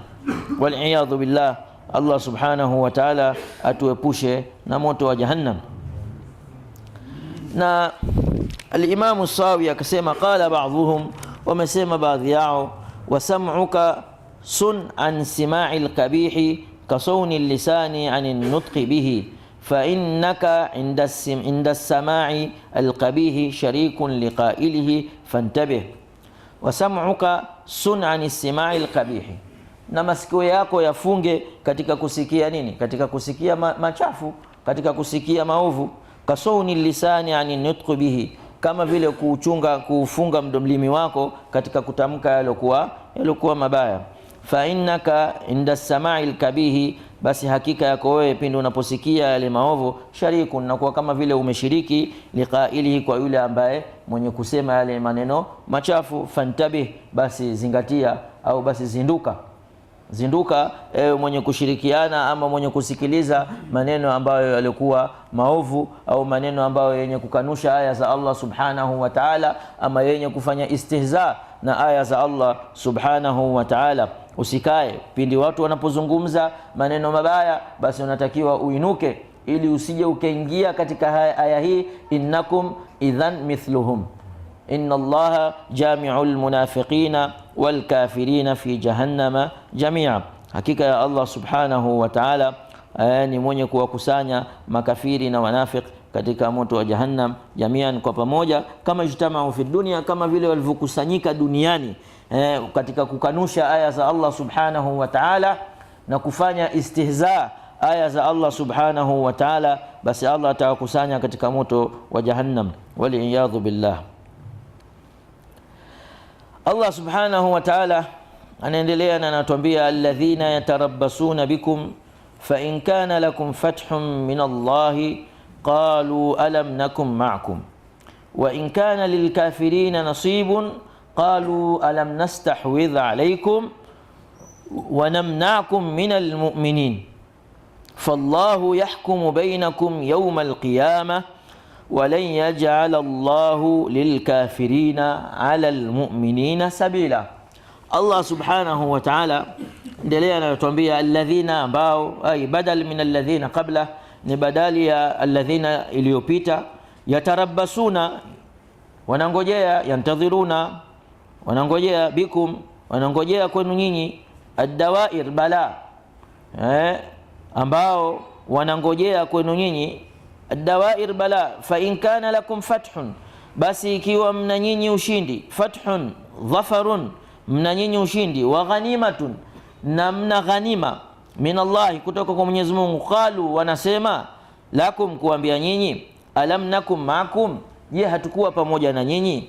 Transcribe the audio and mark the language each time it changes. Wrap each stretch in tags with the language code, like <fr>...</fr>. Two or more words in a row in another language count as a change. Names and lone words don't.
<ar>والعياذ بالله,</ar> <sw>Allah</sw> <ar>سبحانه وتعالى</ar> <sw>atuepushe na moto wa jahannam. Na al-Imam Sawi akasema,</sw> <ar>قال بعضهم,</ar> <sw>wamesema baadhi yao,</sw> <ar>وسمعك صن عن سماع القبيح كصون لساني عن النطق به فإنك عند السماع القبيح شريك لقائله فانتبه. وسمعك صن عن السماع القبيح,</ar> <sw>na masikio yako yafunge katika kusikia nini? Katika kusikia machafu, katika kusikia maovu.</sw> <ar>كصون لساني عن النطق به,</ar> <sw>kama vile kufunga mlimi wako katika kutamka yalokuwa mabaya.</sw> <ar>فإنك عند السماع القبيح,</ar> <sw>basi hakika yako wewe pindi unaposikia yale maovu, sharikun, nakuwa kama vile umeshiriki, liqailihi, kwa yule ambaye mwenye kusema yale maneno machafu. Fantabih, basi zingatia, au basi zinduka mwenye kushirikiana ama mwenye kusikiliza maneno ambayo yalikuwa maovu, au maneno ambayo yenye kukanusha aya za Allah</sw> <ar>سبحانه وتعالى,</ar> <sw>ama yenye kufanya istihza na aya za Allah</sw> <ar>سبحانه وتعالى.</ar> <sw>Usikae pindi watu wanapozungumza maneno mabaya, basi unatakiwa uinuke, ili usije ukaingia katika aya hii,</sw> <ar>إنكم إذا مثلهم إن الله جامع المنافقين والكافرين في جهنم جميعا,</ar> <sw>hakika ya Allah</sw> <ar>سبحانه وتعالى</ar> <sw>ni mwenye kuwakusanya makafiri na wanafiki katika moto wa jahannam jamian, kwa pamoja. Kama</sw> <ar>اجتمعوا في الدنيا,</ar> <sw>kama vile walivyokusanyika duniani katika kukanusha aya za Allah</sw> <ar>سبحانه وتعالى</ar> <sw>na kufanya istihza aya za Allah</sw> <ar>سبحانه وتعالى,</ar> <sw>basi Allah atawakusanya katika moto wa jahannam.</sw> <ar>والعياذ بالله.</ar> <sw>Allah</sw> <ar>سبحانه وتعالى</ar> <sw>anaendelea na anatuambia,</sw> <ar>الذين يتربصون بكم ف إن كان لكم فتح من الله قالوا ألم نكن معكم وإن كان للكافرين نصيب قالوا ألم نستحوذ عليكم ونمنعكم من المؤمنين فالله يحكم بينكم يوم القيامة ولن يجعل الله للكافرين على المؤمنين سبيلا.</ar> <sw>Allah</sw> <ar>سبحانه وتعالى</ar> <sw>endelea anatuambia, alladhina, ambao</sw> <ar>أي بدل من الذين قبل,</ar> <sw>ni badali ya alladhina iliyopita. Yatarabbasuna, wanangojea, yantadhiruna, wanangojea, bikum, wanangojea kwenu nyinyi, ad-dawair, bala, ambao wanangojea kwenu nyinyi ad-dawair, bala.</sw> <ar>فإن كان لكم فتح,</ar> <sw>basi ikiwa mna nyinyi ushindi,</sw> <ar>فتح ظفر,</ar> <sw>mna nyinyi ushindi,</sw> <ar>وغنيمة,</ar> <sw>na mna ghanima.</sw> <ar>من الله,</ar> <sw>kutoka kwa Mwenyezi Mungu. Qalu, wanasema lakum, kuambia nyinyi,</sw> <ar>ألم نكن معكم,</ar> <sw>je hatukuwa pamoja na nyinyi?</sw>